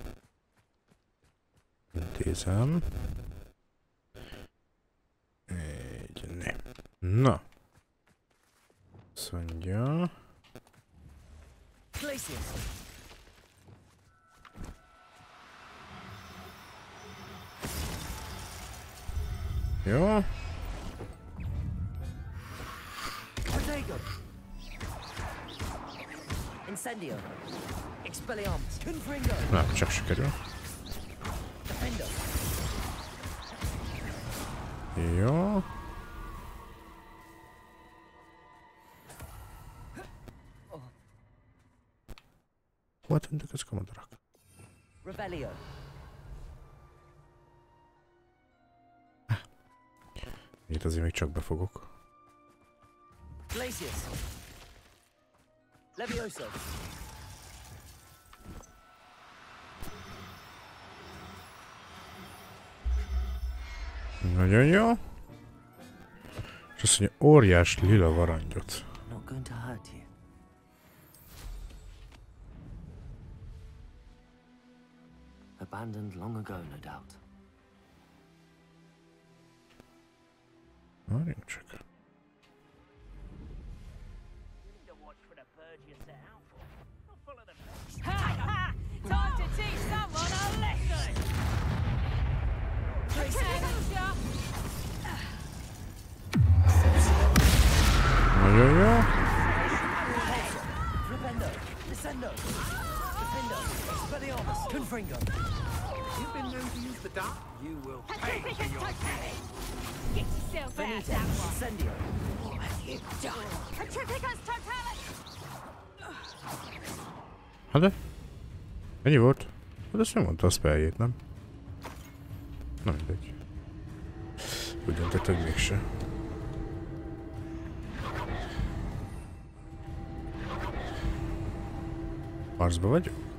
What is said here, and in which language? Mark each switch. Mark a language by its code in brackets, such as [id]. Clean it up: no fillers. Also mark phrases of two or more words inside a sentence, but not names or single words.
[hu] Intézem. Ne. Na. Azt mondja. Jó. Incendio. Expelliarmus. Confringo. Na, csak sikerül. Defendo. Jó. Hova tűntek ezek a madarak? Revelio. Itt azért még csak befogok. Glacius. Levioso. Nagyon jó. És azt mondja, óriás lila varangyot. [en] Not going to hurt you. Abandoned long ago, no doubt. [hu] Várjunk csak. [en] Time to teach someone a lesson! [hu] Nagyon jó. Flipendo. Descendo. Defendo. Expelliarmus. Confringo. [en] You've been known to use the dark. You will pay for your Get yourself out Benito. that one! Incendio. What have you done? Petrificus totalis! [hu] Hát de? Ennyi volt? Hát ezt nem mondta a spelljét, nem? Na mindegy. Úgy döntött, hogy mégse. Harcba vagyok?